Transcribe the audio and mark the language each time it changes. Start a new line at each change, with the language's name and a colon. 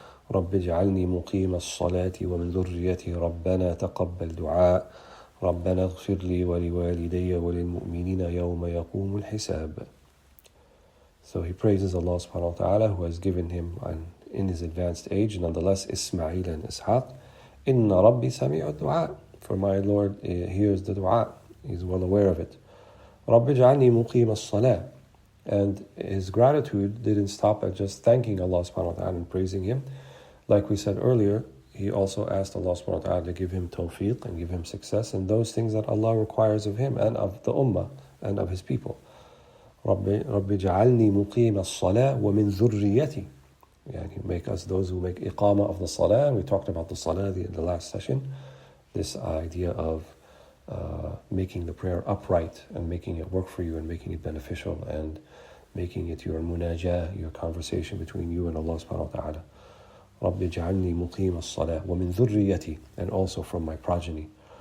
Arabic: رب اجعلني مقيم الصلاة ومن ذريتي ربنا تقبل دعاء ربنا اغفر لي ولوالدي وللمؤمنين يوم يقوم الحساب.
English: So he praises Allah subhanahu wa ta'ala who has given him in his advanced age nonetheless Ismail and Ishaq.
Arabic: Inna Rabbi sami'u du'a,
English: for my Lord hears the dua, he's well aware of it.
Arabic: رب اجعلني مقيم الصلاة.
English: And his gratitude didn't stop at just thanking Allah subhanahu wa ta'ala and praising him. Like we said earlier, he also asked Allah subhanahu wa ta'ala to give him tawfiq and give him success in those things that Allah requires of him and of the ummah and of his people.
Arabic: رَبِّ جَعَلْنِي مُقِيمَ الصَّلَاةِ وَمِن ذُرِّيَّتِي.
English: Yani make us those who make iqamah of the salah. We talked about the salah in the last session. This idea of making the prayer upright and making it work for you and making it beneficial and making it your munajah, your conversation between you and Allah subhanahu wa ta'ala.
Arabic: رَبِّ اجْعَلْنِي مُقِيمَ الصَّلَاةِ وَمِن ذُرِّيَّتِي,
English: and also from my progeny.